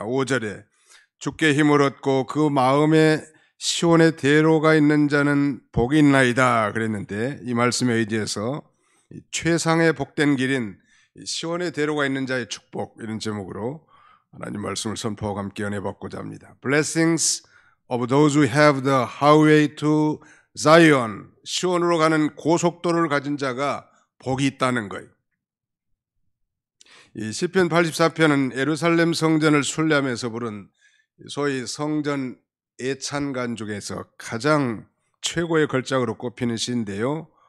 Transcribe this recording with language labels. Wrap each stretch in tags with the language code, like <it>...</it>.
<ko>5절에 주께 힘을 얻고 그 마음에 시온의 대로가 있는 자는 복이 있나이다 그랬는데, 이 말씀에 의지해서 최상의 복된 길인 시온의 대로가 있는 자의 축복, 이런 제목으로 하나님 말씀을 선포하고 함께 은혜 받고자 합니다.</ko> <en>Blessings of those who have the highway to Zion.</en> <ko>시온으로 가는 고속도로를 가진 자가 복이 있다는 거예요. 이 시편 84편은 예루살렘 성전을 순례하면서 부른 소위 성전 애찬간 중에서 가장 최고의 걸작으로 꼽히는 시인데요.</ko>